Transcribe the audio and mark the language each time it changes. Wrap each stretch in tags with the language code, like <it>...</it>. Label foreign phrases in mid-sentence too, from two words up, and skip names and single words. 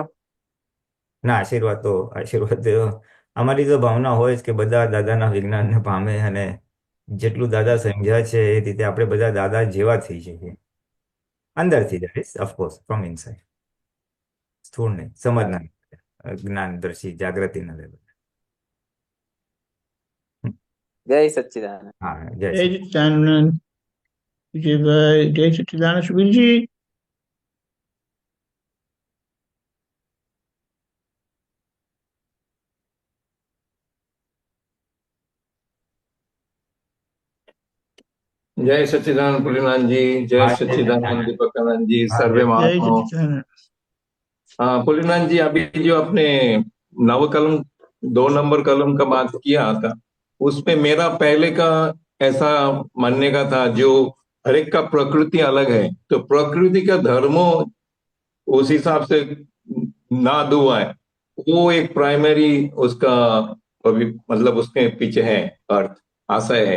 <gu>ના, આશીર્વાદ તો અમારી તો ભાવના હોય જ કે બધા દાદાના વિજ્ઞાનને પામે અને જેટલું દાદા સમજ્યા છે એ રીતે આપણે બધા દાદા જેવા થઈ જઈએ અંદરથી.</gu> <en>That is of course from inside.</en> <gu>સ્થૂળ નહીં, સમજના, જ્ઞાનદર્શી, જાગૃતિના લેવલ. જય સચ્ચિદાનંદ. હા, જય જય શ્રી સચ્ચિદાનંદ. વિજયભાઈ, જય સચ્ચિદાનંદ. સુબીરજી.</gu> <hi>जय सच्चिदानंद पुलिनाथ जी, जय हाँ, जय सच्चिदानंद सच्चिदानंद। दीपकानंद जी, हाँ, सर्वे जय</hi> <gu>જય</gu> <hi>महात्माओं।</hi> <gu>સચ્ચિદાનંદ.</gu> <hi>हाँ पुलिनाथ जी, अभी जो आपने नव कलम 2 नंबर कलम का बात किया था, उसमें मेरा पहले का ऐसा मानने का था, जो हर एक का प्रकृति अलग है, तो प्रकृति का धर्मो उस हिसाब से ना दुआ है, वो एक प्राइमरी उसका मतलब उसके पीछे है अर्थ, आशय है।</hi>